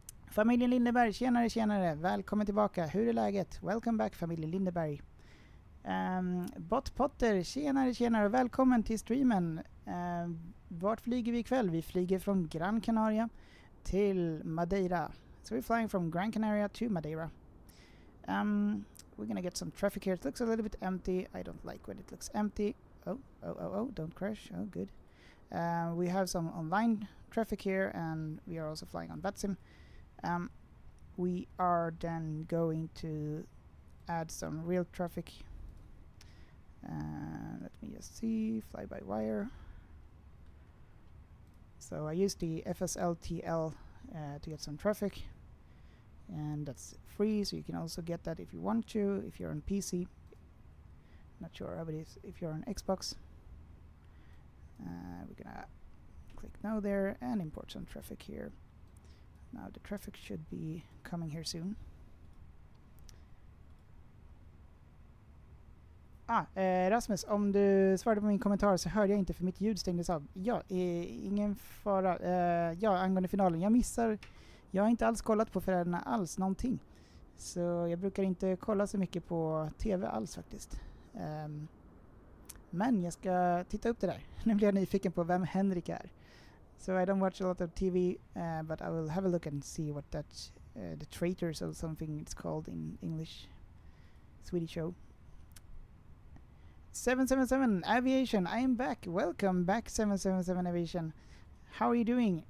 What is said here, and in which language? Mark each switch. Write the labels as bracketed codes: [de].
[sv] Familjen Lindeberg, tjenare. Välkommen tillbaka. Hur är läget? [en] Welcome back, familjen Lindeberg. Bot Potter, tjenare. [sv] Välkommen till streamen. Vart flyger vi ikväll? Vi flyger från Gran Canaria till Madeira. [en] So we're flying from Gran Canaria to Madeira. We're gonna get some traffic here. It looks a little bit empty. I don't like when it looks empty. Oh, don't crash. Oh, good. We have some online traffic here, and we are also flying on VATSIM. We are then going to add some real traffic. Let me just see, fly-by-wire. So I used the FSLTL to get some traffic, and that's free, so you can also get that if you want to, if you're on PC. Not sure how it is if you're on Xbox. We're gonna click no there and import some traffic here. Now the traffic should be coming here soon. [sv] Rasmus, om du svarade på min kommentar så hörde jag inte för mitt ljud stängdes av. Ja, ingen fara. Angående finalen. Jag har inte alls kollat på förrädarna alls, någonting. Så jag brukar inte kolla så mycket på TV alls faktiskt. Men jag ska titta upp det där. Nu blir jag nyfiken på vem Henrik är. [en] So I don't watch a lot of TV, but I will have a look and see what that the Traitors or something it's called in English, Swedish show. 777 Aviation, I am back. Welcome back, 777 Aviation. How are you doing?